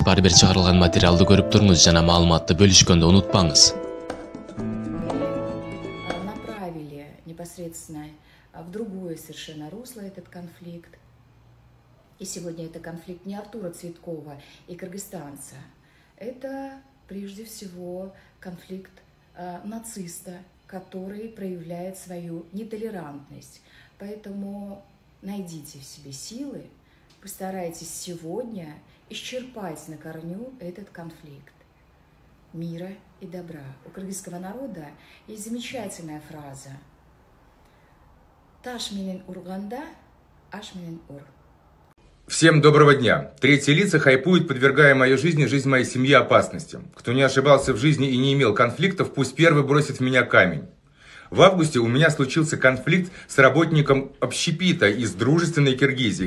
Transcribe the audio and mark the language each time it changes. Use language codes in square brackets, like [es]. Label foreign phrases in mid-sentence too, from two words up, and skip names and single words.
[ky] Бары бир чыгарылган материалды көрүп туруңуз жана маалыматты бөлүшкөндө унутпаңыз. [ru] Направили непосредственно в другое совершенно русло этот конфликт. И сегодня это конфликт не Артура Цветкова и кыргызстанца. Это прежде всего конфликт нациста, который проявляет свою нетолерантность. Поэтому найдите в себе силы, постарайтесь сегодня исчерпать на корню этот конфликт. Мира и добра. У кыргызского народа есть замечательная фраза: [ky] «Таш менен урганда, аш менен ур». [ru] Всем доброго дня. Третьи лица хайпуют, подвергая мою жизнь и жизнь моей семьи опасностям. Кто не ошибался в жизни и не имел конфликтов, пусть первый бросит в меня камень. В августе у меня случился конфликт с работником общепита из дружественной Киргизии.